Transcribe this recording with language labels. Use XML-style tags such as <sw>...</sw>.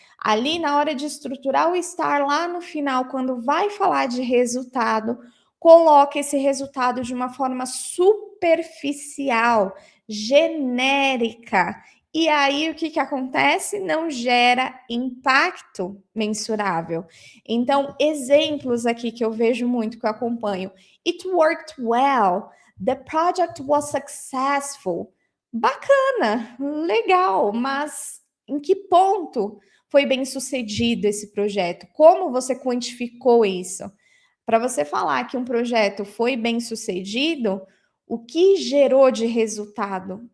<pt>Ali na hora de estruturar o STAR, lá no final, quando vai falar de resultado, coloque esse resultado de uma forma superficial, genérica. E aí o que acontece? Não gera impacto mensurável. Então, exemplos aqui que eu vejo muito, que eu acompanho.</pt> <en>It worked well. The project was successful.</en> <pt>Bacana, legal, mas em que ponto foi bem sucedido esse projeto? Como você quantificou isso? Para você falar que um projeto foi bem sucedido, o que gerou de resultado?</pt>